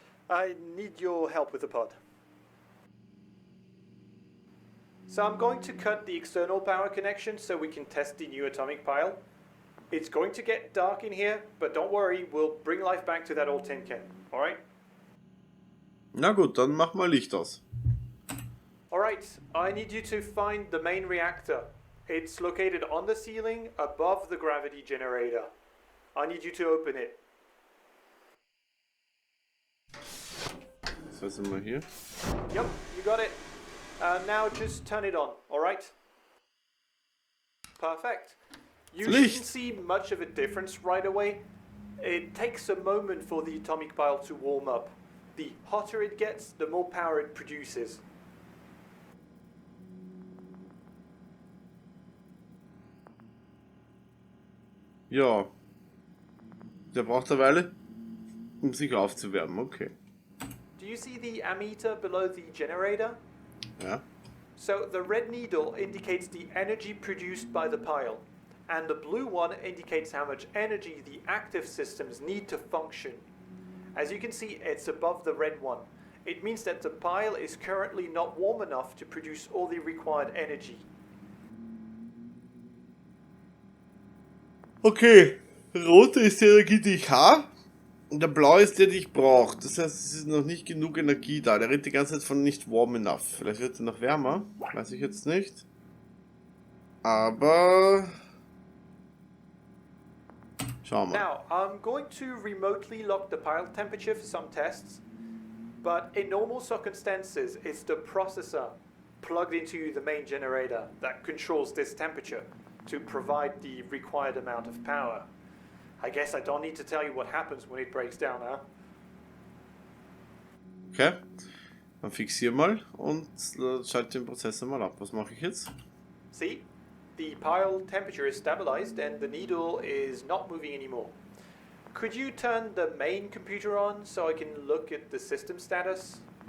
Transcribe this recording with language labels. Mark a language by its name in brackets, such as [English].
[English] I need your help with the pod. So I'm going to cut the external power connection so we can test the new atomic pile. It's going to get dark in here, but don't worry, we'll bring life back to that old tin can, alright? [German] Na gut, dann mach mal Licht aus. [English] Alright, I need you to find the main reactor. It's located on the ceiling above the gravity generator. I need you to open it. [German] ausnahmsweise mal hier. [English] Yep, you got it. Now just turn it on, alright? Perfect. You shouldn't see much of a difference right away. It takes a moment for the atomic pile to warm up. The hotter it gets, the more power it produces. [German] Ja. Der braucht eine Weile, um sich aufzuwärmen, okay. [English] Do you see the ammeter below the generator? [German] Ja. [English] So the red needle indicates the energy produced by the pile, and the blue one indicates how much energy the active systems need to function. As you can see, it's above the red one. It means that the pile is currently not warm enough to produce all the required energy. [German] Okay, rote ist die Energie, die ich habe, und der blaue ist der, die ich brauche. Das heißt, es ist noch nicht genug Energie da. Der redet die ganze Zeit von nicht [English] warm enough. [German] Vielleicht wird er noch wärmer, weiß ich jetzt nicht. Aber schauen wir. [English] Now, I'm going to remotely lock the pile temperature for some tests, but in normal circumstances, it's the processor plugged into the main generator that controls this temperature to provide the required amount of power. I guess I don't need to tell you what happens when it breaks down, huh? [German] Okay, dann fixier mal und schalte den Prozessor mal ab. Was mache ich jetzt? [English] See? The pile temperature is stabilized and the needle is not moving anymore. Could you turn the main computer on so I can look at the system status?